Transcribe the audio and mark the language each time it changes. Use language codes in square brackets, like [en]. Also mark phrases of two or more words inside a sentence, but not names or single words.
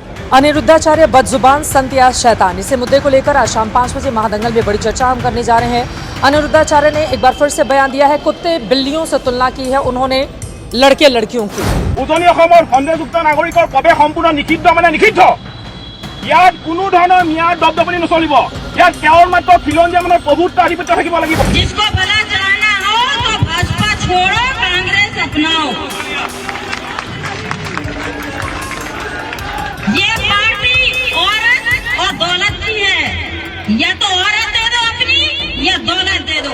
[hi] अनिरुद्धाचार्य बदजुबान संत या शैतान, इसी मुद्दे को लेकर आज शाम 5 बजे महादंगल में बड़ी चर्चा हम करने जा रहे हैं। अनिरुद्धाचार्य ने एक बार फिर से बयान दिया है, कुत्ते बिल्लियों से तुलना की है उन्होंने लड़के लड़कियों की। [as] উজনি সন্দেহযুক্ত নাগৰিকৰ প্ৰৱেশ সম্পূৰ্ণ নিষিদ্ধ মানে নিষিদ্ধ। ইয়াত কোনো ধৰণৰ মিয়াৰ দবদবনি নচলিব। ইয়াত কেৱল মাত্ৰ খিলঞ্জীয়া মানে প্ৰভুত্ব আধিপত্য থাকিব লাগিব। [hi] जिसको भला चलाना हो तो भाजपा छोड़ो, कांग्रेस अपनाओ। ये पार्टी औरत और दौलत की है, या तो औरत दे दो अपनी या दौलत दे दो।